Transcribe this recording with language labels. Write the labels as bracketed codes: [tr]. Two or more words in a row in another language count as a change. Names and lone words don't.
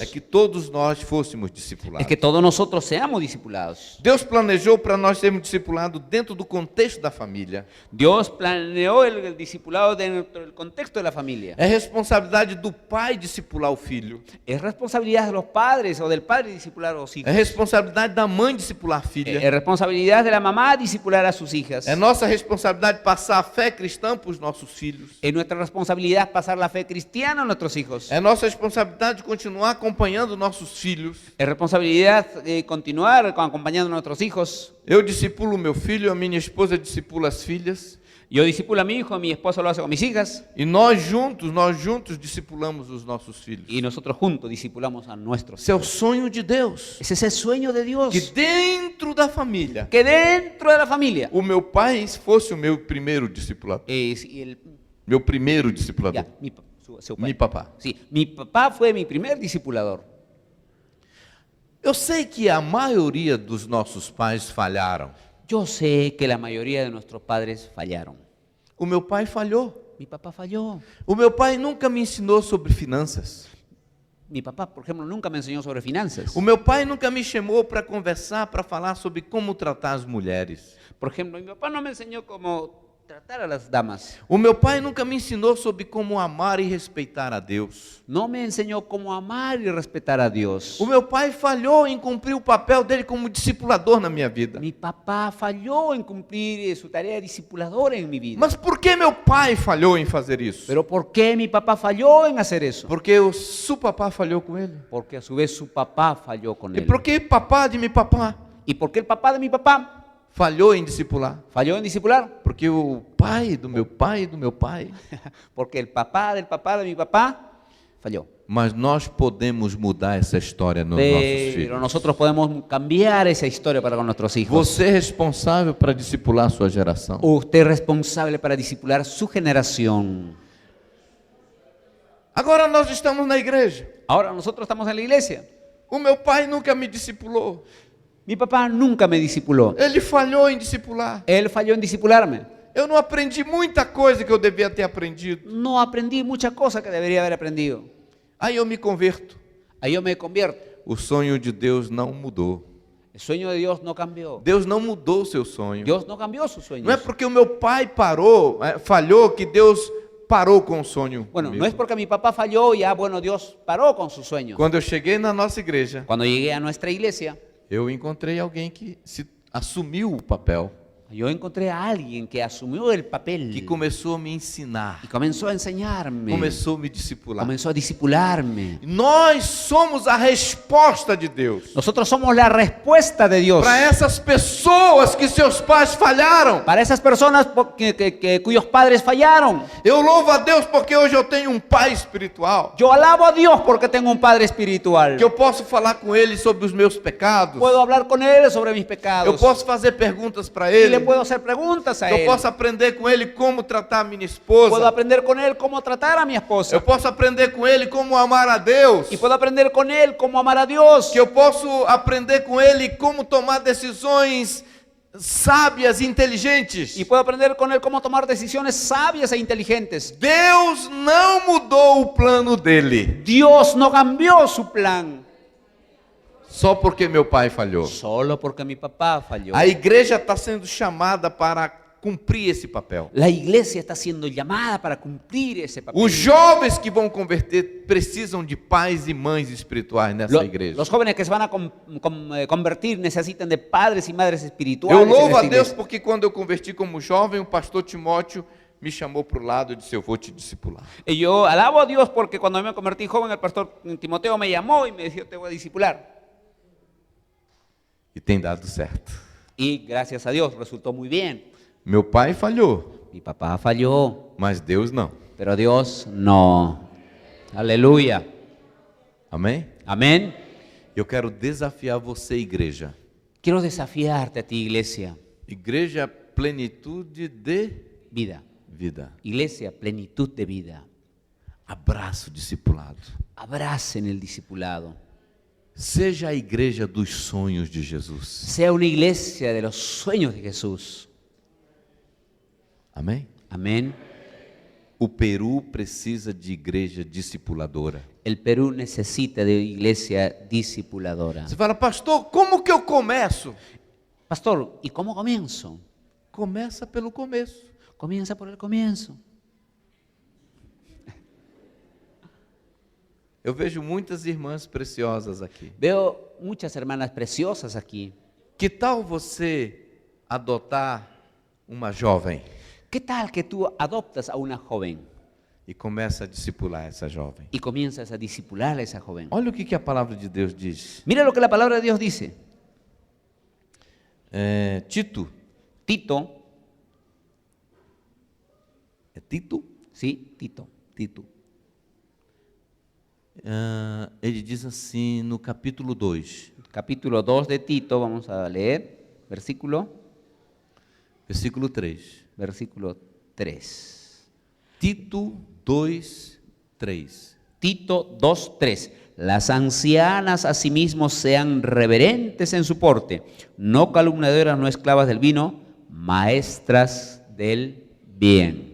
[pt] é que todos nós fôssemos [es] es [pt] discipulados. [es] que todos nosotros seamos discipulados. [pt] Deus planejou para nós sermos discipulados dentro do contexto da família. [es] Dios planeó el discipulado dentro del contexto de la familia. [pt] É responsabilidade do pai discipular o filho. [es] Es responsabilidad de los padres o del padre discipular a los [pt] É [es] hijos. [pt] responsabilidade da mãe discipular a filha. [es] Es responsabilidad de la mamá discipular a sus hijas. [pt] É nossa responsabilidade passar a fé cristã para os nossos filhos. [es] Es nuestra responsabilidad pasar la fe cristiana a nuestros hijos. [pt] É nossa responsabilidade continuar acompanhando nossos filhos. [es] Es responsabilidad de continuar acompañando a nuestros hijos. [pt] Eu discipulo meu filho, a minha esposa discipula as filhas. [es] Yo discipulo a mi hijo, mi esposo lo hace con mis hijas. [pt] E nós juntos discipulamos os nossos filhos. [es] Y nosotros juntos discipulamos a nuestros [pt] Esse é o [es] hijos. [pt] sonho de Deus. [es] Ese es el sueño de Dios. [pt] Que dentro da família, [es] Que dentro de la familia. [pt] o meu pai fosse o meu primeiro discipulador. [es] Y el, [pt] Meu primeiro discipulador. [es] ya, su Mi papá. Sí, mi papá fue mi primer discipulador. [pt] Eu sei que a maioria dos nossos pais falharam. [es] Yo sé que la mayoría de nuestros padres fallaron. [pt] O meu pai falhou. [es] Mi papá falló. [pt] O meu pai nunca me ensinou sobre finanças. [es] Mi papá, por ejemplo, nunca me enseñó sobre finanzas. [pt] O meu pai nunca me chamou para conversar, para falar sobre como tratar as mulheres. [es] Por ejemplo, mi papá no me enseñó cómo tratar a las damas. [pt] O meu pai nunca me ensinou sobre como amar e respeitar a Deus. [es] No me enseñó cómo amar y respetar a Dios. [pt] O meu pai falhou em cumprir o papel dele como discipulador na minha vida. [es] Mi papá falló en cumplir su tarea de discipulador en mi vida. [pt] Mas por que meu pai falhou em fazer isso? [es] Pero ¿por qué mi papá falló en hacer eso? [pt] Porque o seu papá falhou com ele. [es] Porque a su vez su papá falló con [pt] E [es] él. [pt] por que papá de meu papá [es] ¿Y por qué el papá de mi papá [pt] falhou em discipular? [es] falló en discipular? [pt] Porque o pai do meu pai e do meu pai. [es] Porque el papá de mi papá falló. [pt] Mas nós podemos mudar essa história nos nossos [es] Pero [pt] filhos. [es] nosotros podemos cambiar esa historia para con nuestros hijos. [pt] Você é responsável para discipular a sua geração. [es] Usted es responsable para discipular su generación. [pt] Agora nós estamos na igreja. [es] Ahora nosotros estamos en la iglesia. [pt] O meu pai nunca me discipulou. [es] Mi papá nunca me discipuló. [pt] Ele falhou em discipular. [es] Él falló en discipularme. [pt] Eu não aprendi muita coisa que eu devia ter aprendido. [es] No aprendí muchas cosas que debería haber aprendido. [pt] Aí eu me converto. [es] Ahí yo me convierto. [pt] O sonho de Deus não mudou. [es] El sueño de Dios no cambió. [pt] Deus não mudou o seu sonho. [es] Dios no cambió sus sueños. [pt] Não é porque o meu pai parou, falhou, que Deus parou com o sonho. [es] Bueno, [pt] comigo. [es] no es porque mi papá falló y bueno, Dios paró con sus sueños. [pt] Quando eu cheguei na nossa igreja, [es] Cuando llegué a nuestra iglesia, [pt] eu encontrei alguém que assumiu o papel, [es] yo encontré a alguien que asumió el papel [pt] que começou a me ensinar, [es] y comenzó a enseñarme, [pt] começou a me discipular. [es] comenzó a discipularme. [pt] Nós somos a resposta de Deus [es] Nosotros somos la respuesta de Dios [pt] para essas pessoas que seus pais falharam. [es] para esas personas cuyos padres fallaron. [pt] Eu louvo a Deus porque hoje eu tenho um pai espiritual, [es] Yo alabo a Dios porque tengo un padre espiritual. [pt] que eu posso falar com ele sobre os meus pecados, [es] Puedo hablar con él sobre mis [pt] eu [es] pecados. [pt] posso fazer perguntas para [es] Y [pt] ele, [es] le puedo hacer preguntas a [pt] eu [es] él. [pt] posso aprender com ele como tratar a minha [es] Puedo [pt] esposa, [es] aprender con él cómo tratar a mi [pt] eu [es] esposa. [pt] posso aprender com ele como amar a Deus, [es] Y puedo aprender con él cómo amar a Dios. [pt] que eu posso aprender com ele como tomar decisões sábias e inteligentes. [es] Y puedo aprender con él cómo tomar decisiones sabias e inteligentes. [pt] Deus não mudou o plano dele [es] Dios no cambió su plan [pt] só porque meu pai falhou. [es] solo porque mi papá falló. [pt] A igreja está sendo chamada para cumprir esse papel. [es] La iglesia está siendo llamada para cumplir ese papel. [pt] Os jovens que vão converter precisam de pais e mães espirituais nessa igreja. [es] Los jóvenes que se van a convertir necesitan de padres y madres [pt] Eu [es] espirituales. en [pt] louvo a [es] esta [pt] Deus [es] iglesia. [pt] porque quando eu converti como jovem, o pastor Timóteo me chamou para o lado e disse: eu vou te discipular. [es] Y yo alabo a Dios porque cuando me convertí joven, el pastor Timoteo me llamó y me dijo, te voy a discipular. [pt] E tem dado certo. [es] Y gracias a Dios resultó muy bien. [pt] Meu pai falhou, [es] Mi papá falló, [pt] mas Deus não. [es] pero Dios no. Aleluya. [pt] Amém? [es] Amén. [pt] Eu quero desafiar você, igreja. [es] Quiero desafiarte a ti, iglesia. [pt] Igreja, plenitude de Vida. [es] vida. Iglesia, plenitud de vida. [pt] Abraço discipulado. [es] Abracen el discipulado. [pt] Seja a igreja dos sonhos de Jesus. [es] Sea una iglesia de los sueños de Jesús. [pt] Amém? [es] Amén. [pt] O Peru precisa de igreja discipuladora. [es] El Perú necesita de iglesia discipuladora. [pt] Você fala, pastor, como que eu começo? [es] Pastor, ¿y cómo comienzo? [pt] Começa pelo começo. [es] Comienza por el comienzo. [pt] Eu vejo muitas irmãs preciosas aqui. [es] Veo muchas hermanas preciosas aquí. [pt] Que tal você adotar uma jovem [es] ¿Qué tal que tú adoptas a una joven [pt] e começa a discipular essa jovem? [es] y comienzas a discipular a esa joven? [pt] Olha o que a palavra de Deus diz. [es] Mira lo que la palabra de Dios dice. [pt] Tito. [es] Tito, [pt] É Tito? [es] sí, Tito. [pt] Tito. Ele diz assim no capítulo 2, [es] Capítulo 2 de Tito, vamos a leer, versículo [pt] versículo 3. [es] 3. [pt] Tito 2, 3. [es] Tito 2:3. Las ancianas asimismo sean reverentes en su porte, no calumniadoras, no esclavas del vino, maestras del bien.